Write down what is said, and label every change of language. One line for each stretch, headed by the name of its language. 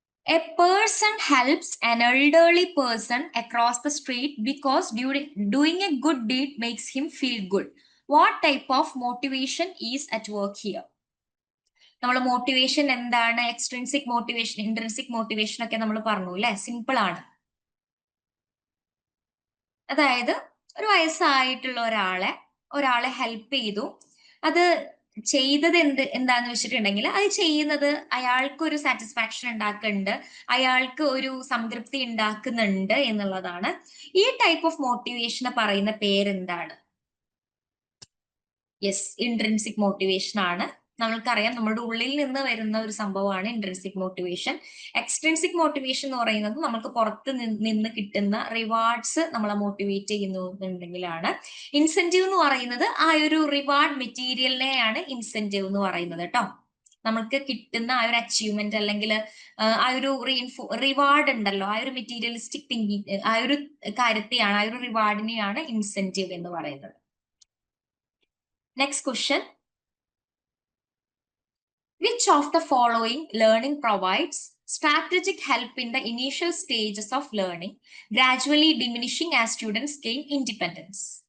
English: A person helps an elderly person across the street because doing a good deed makes him feel good. What type of motivation is at work here?
Malayalam: നമ്മൾ motivation എന്താണ്, extrinsic motivation, intrinsic motivation ഒക്കെ നമ്മൾ പറഞ്ഞു അല്ലെ. Simple ആണ്. അതായത് ഒരു വയസ്സായിട്ടുള്ള ഒരാളെ ഹെൽപ്പ് ചെയ്തു. അത് ചെയ്തത് എന്താന്ന് വെച്ചിട്ടുണ്ടെങ്കിൽ അത് ചെയ്യുന്നത് അയാൾക്ക് ഒരു സാറ്റിസ്ഫാക്ഷൻ ഉണ്ടാക്കുന്നുണ്ട്, അയാൾക്ക് ഒരു സംതൃപ്തി ഉണ്ടാക്കുന്നുണ്ട് എന്നുള്ളതാണ്. ഈ ടൈപ്പ് ഓഫ് മോട്ടിവേഷനെ പറയുന്ന പേരെന്താണ്? യെസ്, ഇൻട്രിൻസിക് മോട്ടിവേഷൻ ആണ്. നമ്മൾക്കറിയാം നമ്മുടെ ഉള്ളിൽ നിന്ന് വരുന്ന ഒരു സംഭവമാണ് ഇൻട്രിൻസിക് മോട്ടിവേഷൻ. എക്സ്ട്രിൻസിക് മോട്ടിവേഷൻ എന്ന് പറയുന്നത് നമുക്ക് പുറത്ത് നിന്ന് കിട്ടുന്ന റിവാർഡ്സ് നമ്മളെ മോട്ടിവേറ്റ് ചെയ്യുന്നുണ്ടെങ്കിലാണ്. ഇൻസെന്റീവ് എന്ന് പറയുന്നത് ആ ഒരു റിവാർഡ് മെറ്റീരിയലിനെയാണ് ഇൻസെന്റീവ് എന്ന് പറയുന്നത് കേട്ടോ. നമുക്ക് കിട്ടുന്ന ആ ഒരു അച്ചീവ്മെന്റ് അല്ലെങ്കിൽ ആ ഒരു റിവാർഡ് ഉണ്ടല്ലോ, ആ ഒരു മെറ്റീരിയലിസ്റ്റിക് തിങ്കിങ്, ആ ഒരു കാര്യത്തെയാണ്, ആ ഒരു റിവാർഡിനെയാണ് ഇൻസെന്റീവ് എന്ന് പറയുന്നത്.
English: Next question. Which of the following learning provides strategic help in the initial stages of learning, gradually diminishing as students gain independence?